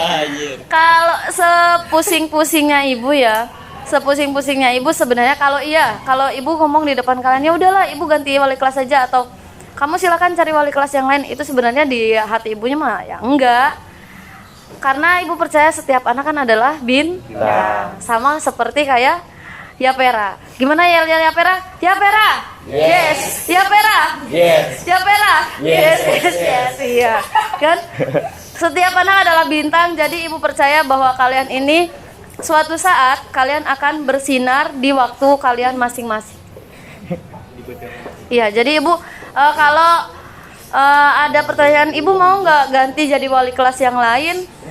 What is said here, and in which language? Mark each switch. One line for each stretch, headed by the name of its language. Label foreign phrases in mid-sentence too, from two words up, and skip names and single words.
Indonesian: Kalau sepusing-pusingnya ibu ya, sepusing-pusingnya ibu sebenarnya kalau ibu ngomong di depan kalian, ya udahlah ibu ganti wali kelas aja, atau kamu silakan cari wali kelas yang lain, itu sebenarnya di hati ibunya mah ya enggak. Karena ibu percaya setiap anak kan adalah bintang. Sama seperti kayak Yapera. Gimana ya Yapera? Yapera. Yes. Yapera. Yes. Yapera. Yes. Yes. Iya. Kan? Setiap anak adalah bintang, jadi ibu percaya bahwa kalian ini suatu saat kalian akan bersinar di waktu kalian masing-masing. Iya, jadi ibu kalau ada pertanyaan, ibu mau nggak ganti jadi wali kelas yang lain?